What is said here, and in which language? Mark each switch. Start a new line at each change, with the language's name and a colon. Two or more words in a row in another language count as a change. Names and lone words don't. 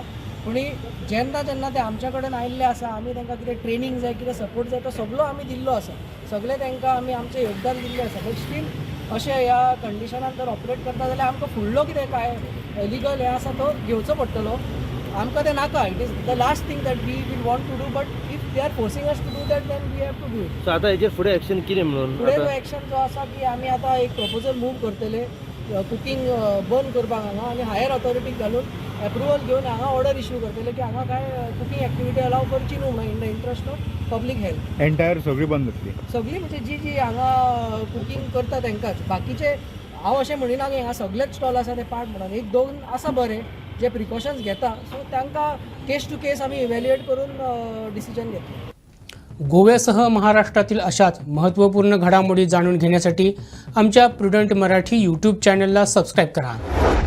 Konkani: पूण जेन्ना जेन्ना ते आमच्या कडेन आयिल्ले आसा आमी तांकां कितें ट्रेनींग जाय, कितें सपोर्ट जाय तो सगळो आमी दिल्लो आसा. सगळे तांकां आमी आमचें योगदान दिल्लें आसा.
English: but still
Konkani: अशें ह्या कंडिशनान जर ऑपरेट करता जाल्यार आमकां फुडलो कितें काय लिगल हें आसा तो घेवचो पडटलो. आमकां तें नाका.
English: It is the last thing that we will want to do, but if they are forcing us to do that then we have to do it.
Konkani: सो आता हेजे फुडें एक्शन कितें म्हणून फुडें जो एक्शन जो आसा की आमी आतां एक
English: proposal move
Konkani: करतले कुकींग बंद करपाक हांगा, आनी
English: higher authorityक
Konkani: घालून एप्रुवल घेवन हांगा
English: order issue
Konkani: करतले की हांगा काय
English: cooking activity allow
Konkani: करची न्हू म्हणून
English: in the interest of public health.
Konkani: एंटायर सगळी बंद जातली. सगळी म्हणजे जी हांगा कुकींग करता तांकांच. बाकीचे हांव अशें म्हणिना की हांगा सगळेच स्टॉल आसा ते पाड म्हणून, एक दोन आसा बरे जे प्रिकॉशन्स घेता. सो तांकां
English: case to case
Konkani: आमी इवॅल्युएट करून डिसिजन घेतले.
Marathi: गोव्यासह महाराष्ट्रातील अशाच महत्त्वपूर्ण घडामोडी जाणून घेण्यासाठी आमच्या प्रुडंट मराठी यूट्यूब चॅनलला सबस्क्राईब करा.